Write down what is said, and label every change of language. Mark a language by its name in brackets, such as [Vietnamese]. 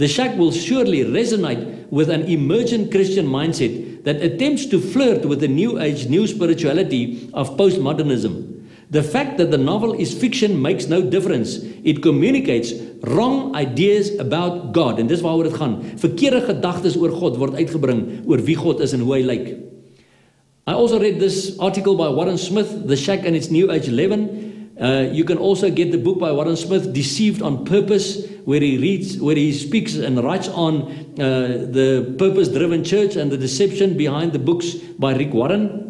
[English] The shack will surely resonate with an emergent Christian mindset that attempts to flirt with the new age, new spirituality of postmodernism. The fact that the novel is fiction makes no difference. It communicates wrong ideas about God. [Afrikaans] En dis waaroor dit gaan. Verkeerde gedagtes oor God word uitgebring, oor wie God is en hoe hy lyk. [English] I also read this article by Warren Smith, The Shack and its New Age Leaven. You can also get the book by Warren Smith, Deceived on Purpose, where he speaks and writes on the purpose-driven church and the deception behind the books by Rick Warren.